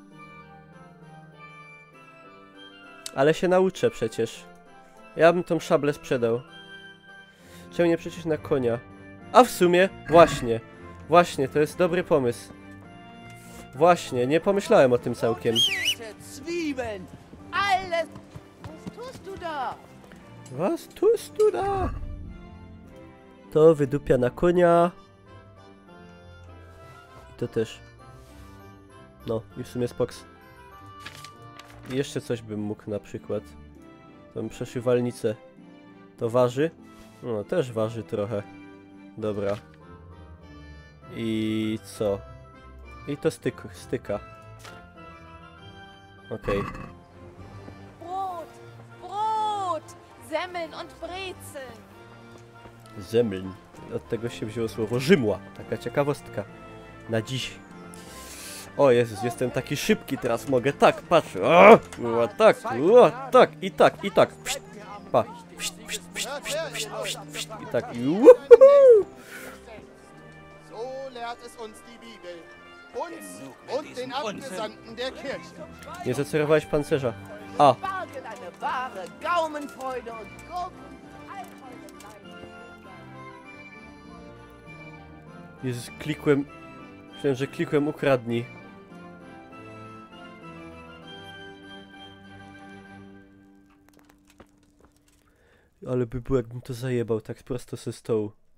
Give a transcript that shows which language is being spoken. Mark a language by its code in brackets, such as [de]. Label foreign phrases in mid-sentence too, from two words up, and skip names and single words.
[pl] Ale się nauczę przecież. Ja bym tą szablę sprzedał. Czemu nie przecież na konia? A w sumie, właśnie, to jest dobry pomysł. Właśnie, nie pomyślałem o tym całkiem. [de] Zwiebeln, alles. Was tust du da? Was tust du da? [pl] To wydupia na konia. I to też. No, i w sumie spoks. I jeszcze coś bym mógł na przykład. Tą przeszywalnicę. To waży? No, też waży trochę. Dobra. I co? I to styka. Okej. [de] Brot, Semmeln und Brezeln. Semmeln. [pl] Od tego się wzięło słowo Rzymła. Taka ciekawostka. Na dziś. O Jezus, jestem taki szybki teraz, mogę tak, patrz. O tak, tak, i tak. Pszt, pa. Pszt, i tak. [de] So lehrt es uns die Bibel. Uns und den Abgesandten der Kirche. [pl] Nie zacerowałeś pancerza. A. [de] Spargel, eine wahre Gaumenfreude und Gurken. [pl] Jezus, klikłem Myślałem, że klikłem ukradnij. Ale by było, jakbym to zajebał tak prosto ze stołu.